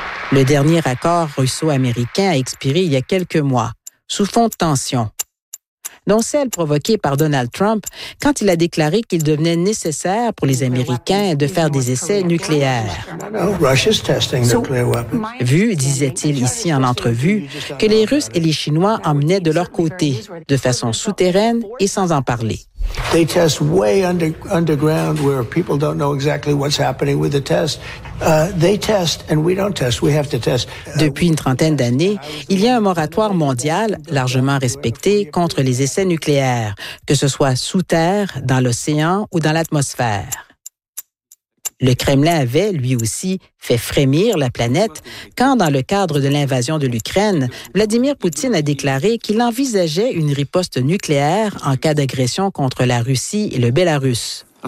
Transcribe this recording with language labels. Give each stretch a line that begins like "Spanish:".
French: Le dernier accord russo-américain a expiré il y a quelques mois, sous fond de tension, dont celle provoquée par Donald Trump quand il a déclaré qu'il devenait nécessaire pour les Américains de faire des essais nucléaires. Vu, disait-il ici en entrevue, que les Russes et les Chinois emmenaient de leur côté, de façon souterraine et sans en parler.
English: They test way underground where people don't know exactly what's happening with the test. They test and we don't test. We have to test.
French: Depuis une trentaine d'années, il y a un moratoire mondial largement respecté contre les essais nucléaires, que ce soit sous terre, dans l'océan ou dans l'atmosphère. Le Kremlin avait, lui aussi, fait frémir la planète quand, dans le cadre de l'invasion de l'Ukraine, Vladimir Poutine a déclaré qu'il envisageait une riposte nucléaire en cas d'agression contre la Russie et le Bélarus.